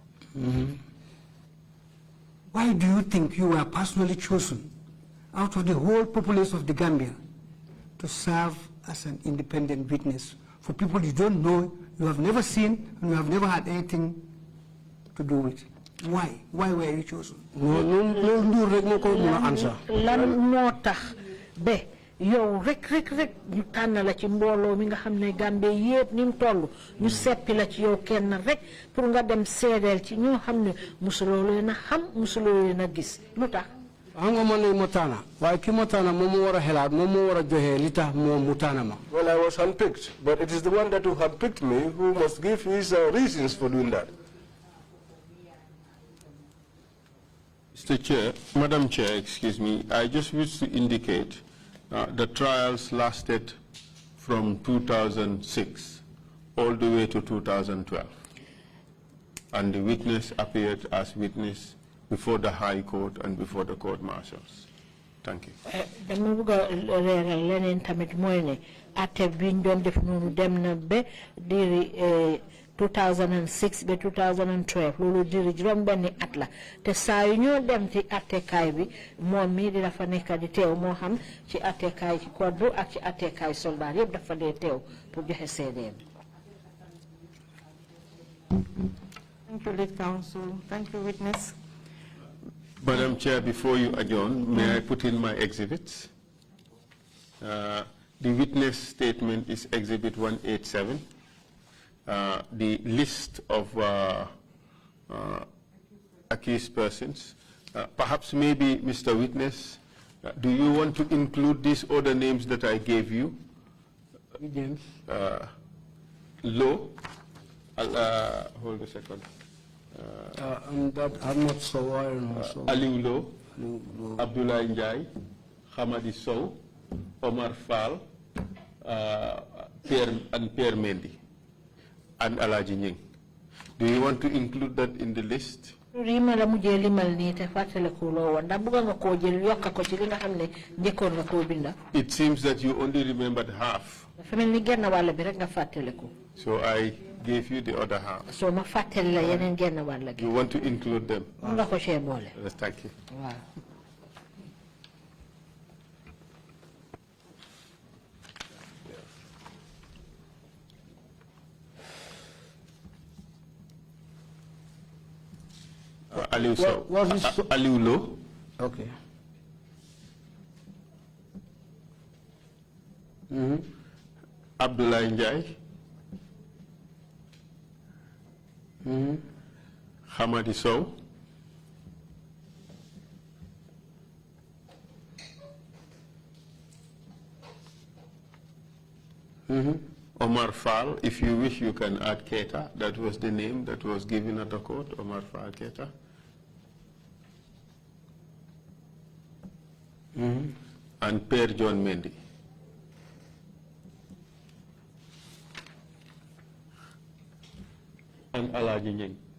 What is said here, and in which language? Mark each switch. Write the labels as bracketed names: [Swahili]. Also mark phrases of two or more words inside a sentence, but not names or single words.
[English] Why do you think you were personally chosen out of the whole populace of the Gambia to serve as an independent witness for people you don't know, you have never seen, and you have never had anything to do with? Why? Why were you chosen? No answer. [Wolof] yow rek ñu tànn la ci mbooloo mi nga xam ne Gambie yépp ni mu toll ñu seppi la ci yow kenn rek pour nga dem seedeel ci ñoo xam ne musuloo leen a xam musuloo leen a gis lu tax nga man ne motana waaye ki motana moom moo war a xelaat moom moo war a joxe li tax moom mutana ma. [English] Well, I was handpicked, but it is the one that who handpicked me who must give his reasons for doing that. Mr. Chair, Madam Chair, excuse me, I just wish to indicate the trials lasted from 2006 all the way to 2012, and the witness appeared as witness before the High Court and before the court martials. Thank you. [Wolof] dama bëgg a leeral leneen tamit mooy ne atte biñ doon def noonu dem na ba diri 2006 ba 2012 loolu diri juróom benni at la te saa yu ñoo dem ci attekaay bi moom mii di dafa nekk di teew moo xam ci attekaay ci code bu ak ci attekaay soldat yëpp dafa dee teew pour joxe seedeem. [English] Thank you, lead counsel. Thank you, witness. Madam Chair, before you adjourn, may I put in my exhibits? The witness statement is Exhibit 187. The list of accused persons. Perhaps maybe, Mr. Witness, do you want to include these other names that I gave you? James. Low. Hold a second. I'm not so iron. Aliou Lo, Abdoulaye Njai, Hamadi Sow, Omar Fall, Pierre Mendy, and Alaji Nying. Do you want to include that in the list? It seems that you only remembered half. So I gave you the other half. [Wolof] So ma fatel la yenen genn walla gi. [English] You want to include them? [Wolof] Nga ko ci bolé. [English] Yes, thank you. Wow. Aliou Sow. Aliou Lo. Okay. Abdoulaye Njai. Hamadi Sow. Omar Fall. If you wish, you can add Keita. That was the name that was given at the court, Omar Fall Keita. And Per John Mendy. And Alaji Nying.